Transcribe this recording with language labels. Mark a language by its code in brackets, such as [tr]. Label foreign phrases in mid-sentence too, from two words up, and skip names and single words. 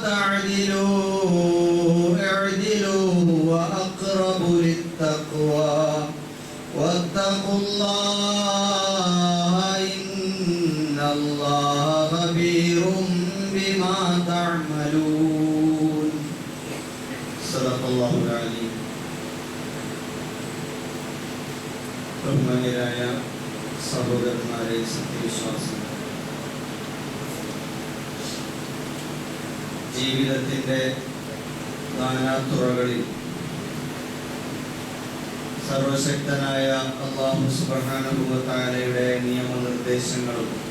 [ar] تعدلوا اعدلوا هو أقرب للتقوى واتقوا الله إن الله خبير بما تعملون. صدق الله العليم. [ml] ബഹുമാന്യരായ സഹോദരന്മാരെ, സത്യവിശ്വാസികൾ, ജീവിതത്തിൻ്റെ നാനാതുറകളിൽ സർവശക്തനായ അല്ലാഹു [ar] سبحانه وتعالى [ml] നിയമനിർദ്ദേശങ്ങളും